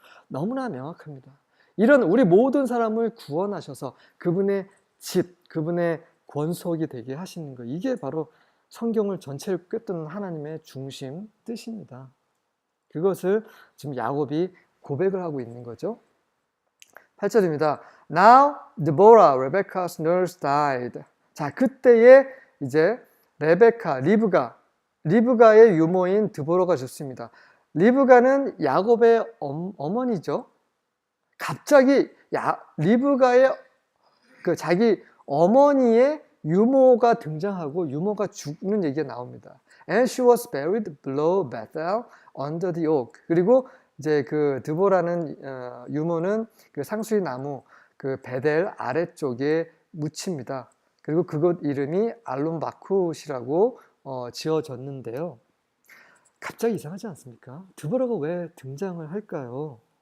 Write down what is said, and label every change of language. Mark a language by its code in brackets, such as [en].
[ko] 너무나 명확합니다. 이런 우리 모든 사람을 구원하셔서 그분의 집, 그분의 권속이 되게 하시는 거. 이게 바로 성경을 전체를 꿰뚫는 하나님의 중심 뜻입니다. 그것을 지금 야곱이 고백을 하고 있는 거죠. 8절입니다. [en] Now Deborah, Rebecca's nurse died. [ko] 자, 그때에 이제 레베카, 리브가의 유모인 드보라가 죽습니다. 리브가는 야곱의 어머니죠. 갑자기 리브가의 그 자기 어머니의 유모가 등장하고 유모가 죽는 얘기가 나옵니다. [en] And she was buried below Bethel under the oak. [ko] 그리고 이제 그 드보라는 유모는 그 상수리 나무 그 베델 아래쪽에 묻힙니다. 그리고 그곳 이름이 알론바쿠시라고 지어졌는데요. 갑자기 이상하지 않습니까? 드보라가 왜 등장을 할까요?